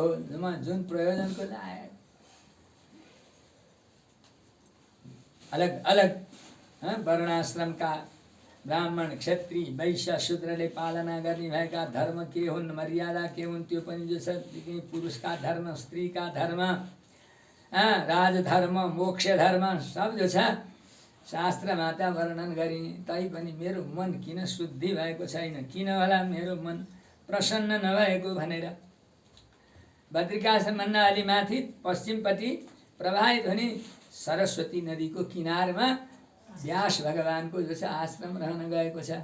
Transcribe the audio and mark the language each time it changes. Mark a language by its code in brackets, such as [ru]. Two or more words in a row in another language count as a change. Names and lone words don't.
[ne] जुन प्रयोजनको लायक अलग अलग वर्णाश्रमका ब्राह्मण क्षत्रिय वैश्य शूद्रले पालना गर्ने भएका धर्म के हुन् मर्यादा के हुन् त्यो पनि जो छ पुरुषका धर्म स्त्रीका धर्म राजधर्म मोक्ष धर्म सब जो छ शास्त्रमा त वर्णन गरिने। तैपनि मेरो मन किन शुद्धि भएको छैन, किन होला मेरो मन प्रसन्न नभएको भनेर बद्रिकाश्रमभन्दा अलि माथि पश्चिमपट्टि प्रवाहित हुने सरस्वती नदीको किनारमा व्यास भगवानको जो छ आश्रम रहन गएको छ।